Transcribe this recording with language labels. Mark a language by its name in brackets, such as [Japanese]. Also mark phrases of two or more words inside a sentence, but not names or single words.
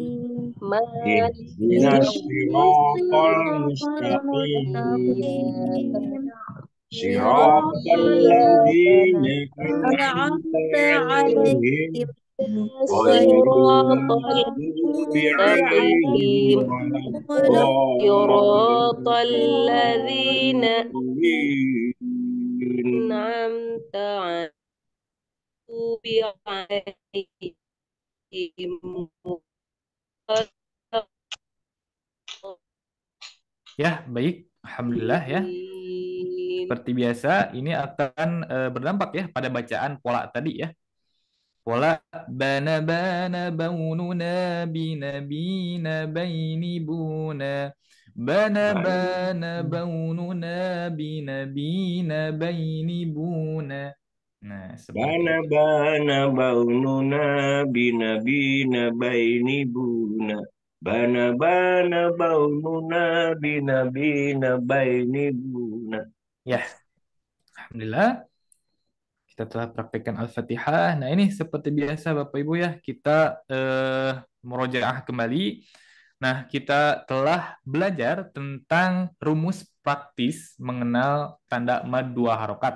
[Arabic] اهدنا الصراط المستقيم. صراط الذين أنعمت عليهم غير المغضوب عليهم ولا الضالين. [Indonesian] Ya, baik. Alhamdulillah ya. Seperti biasa, ini akan berdampak ya pada bacaan pola tadi ya. Pola bana baununa binabina baini buna. Bana baununa binabina baini buna. Nah, seperti Bana itu. bana baununa bina bina baini buna. Bana bana baununa bina bina baini buna. Ya, alhamdulillah kita telah praktekkan Al-Fatihah. Nah, ini seperti biasa Bapak Ibu ya, kita murojaah kembali. Nah, kita telah belajar tentang rumus praktis mengenal tanda mad dua harokat.